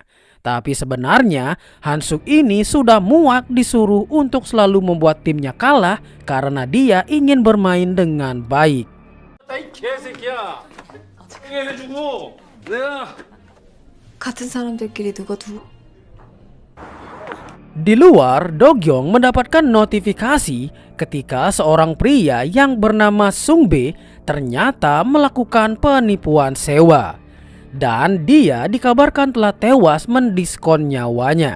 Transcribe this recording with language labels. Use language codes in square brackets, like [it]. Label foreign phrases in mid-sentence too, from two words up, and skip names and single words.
[id] Tapi sebenarnya Hansuk ini sudah muak disuruh untuk selalu membuat timnya kalah karena dia ingin bermain dengan baik. [ko] 같은 사람들끼리 누가 누구? [id] Di luar, Dogyong mendapatkan notifikasi ketika seorang pria yang bernama Sungbe ternyata melakukan penipuan sewa. Dan dia dikabarkan telah tewas mendiskon nyawanya.